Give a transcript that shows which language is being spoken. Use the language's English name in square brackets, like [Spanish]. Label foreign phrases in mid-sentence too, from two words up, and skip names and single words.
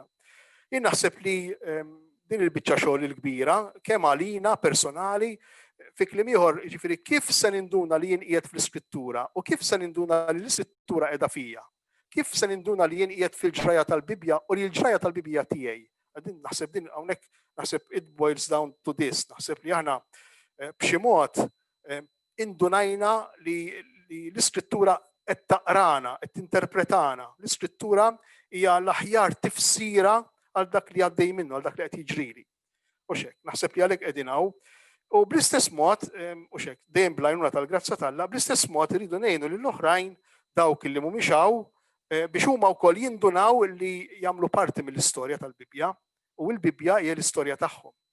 [Maltese] Jien naħseb li din il-biċċa xogħol il-kbira kemm għalina personali fi kliem ieħor jiġifieri kif se ninduna li jien qiegħed fl-Iskrittura u kif se ninduna li l-Iskrittura qiegħda fija. Kif se ninduna li jien qiegħed fil-ġraja tal-Bibja u li l-ġraja tal-Bibja tiegħi. Naħseb din hawnhekk naħseb [English] it boils down to this. [Maltese] Naħseb li aħna b'xi mod indunajna li l-Iskrittura qed taqrana, qed tinterpretana. L-Iskrittura hija l-aħjar tifsira għal dak li għaddej minnu, għal dak li qed jiġrili. U hekk, naħseb li għalhekk qegħdin hawn. U bl-istess mod, u hekk, dejjem bl-għajnuna tal-grazza t'Alla, bl-istess mod iridu ngħinu lill-oħrajn dawk li mhumiex hawn biex huma wkoll jindunaw li jagħmlu parti mill-istorja tal-Bibja u l-Bibja hija l-istorja tagħhom.